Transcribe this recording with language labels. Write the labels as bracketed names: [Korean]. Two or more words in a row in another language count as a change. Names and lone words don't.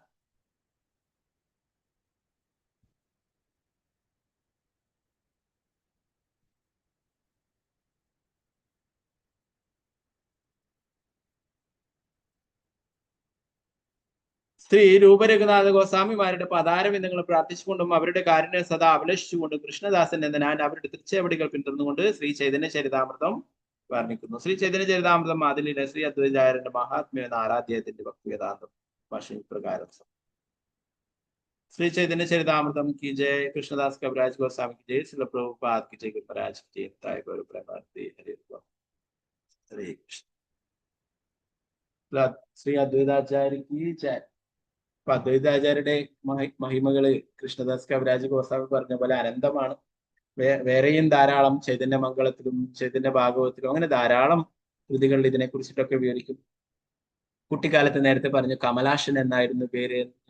[Malayalam] ശ്രീ രൂപരഘുനാഥ ഗോസ്വാമിമാരുടെ പദാരവിന്ദങ്ങൾ പ്രാർത്ഥിച്ചുകൊണ്ടും അവരുടെ കാരുണ്യം സദാ അഭിലഷിച്ചുകൊണ്ടും കൃഷ്ണദാസൻ എന്ന ഞാൻ അവരുടെ തൃച്ചേവടികൾ പിന്തുടർന്നുകൊണ്ട് ശ്രീ ചൈതന്യ ചരിതാമൃതം വർണ്ണിക്കുന്നു. ശ്രീ ചൈതന്യ ചരിതാമൃതം അതിലെ ശ്രീ അദ്വൈതാചാര്യന്റെ മഹാത്മ്യം എന്ന 6ാധ്യായത്തിന്റെ ഭക്തിവേദാന്തം ഭാഷ പ്രകാരം. [Hindi] ശ്രീ ചൈതന്യ ചരിതാമൃതം की जय, कृष्णदास कविराज गोस्वामी की जय, श्रील प्रभुपाद की जय, गुरुपराज की जय, ताय गुरु प्रेमानंदी हरे कृष्ण. ശ്രീ അദ്വൈതാചാര്യ की जय. [Malayalam] അപ്പൊ അദ്വൈതാചാര്യരുടെ മഹിമകള് കൃഷ്ണദാസ് കവിരാജ് ഗോസ്വാമി പറഞ്ഞ പോലെ അനന്തമാണ്. വേറെയും ധാരാളം ചൈതന്യ മംഗളത്തിലും ചൈതന്യ ഭാഗവത്തിലും അങ്ങനെ ധാരാളം കൃതികളിൽ ഇതിനെ കുറിച്ചിട്ടൊക്കെ വിവരിക്കും. കുട്ടിക്കാലത്ത് നേരത്തെ പറഞ്ഞു കമലാഷൻ എന്നായിരുന്നു പേര് അല്ലെ.